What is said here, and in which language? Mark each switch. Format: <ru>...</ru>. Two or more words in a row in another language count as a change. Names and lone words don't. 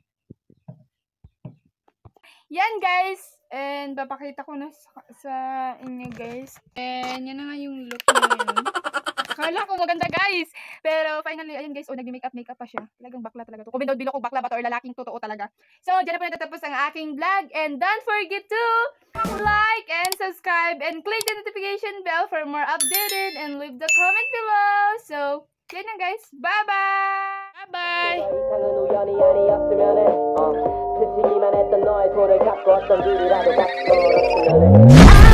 <tl>Yan, guys. And papakita ko na sa inyo, guys. And yan na nga yung look na yun. Akala ko maganda, guys. Pero finally, ayun, guys. Nag-makeup pa siya. Talagang bakla talaga to. Kung binodbilo ko bakla ba to or lalaking totoo talaga. So, dyan na po natatapos ang aking vlog.</tl> <en>And don't forget to like and subscribe and click the notification bell for more updated and leave the comment below.</en> <tl>So, yan na, guys. Bye-bye! Bye-bye!</tl> <ko>스치기만 했던 너의 손을 잡고 어떤 길이라도 갖고 걸었으면 해</ko>